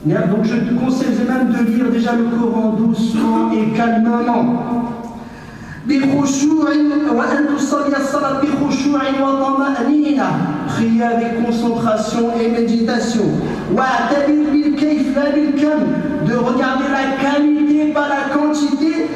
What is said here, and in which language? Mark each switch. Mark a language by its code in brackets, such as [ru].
[fr] Donc je te conseille aux imams de lire déjà le Coran doucement et calmement. [ar] بخشوع وأن تصلي الصلاة بخشوع وطمأنينة. [fr] Prier avec concentration et méditation. [ar] واعتبر بالكيف لا بالكم. [fr] De regarder la qualité pas la quantité.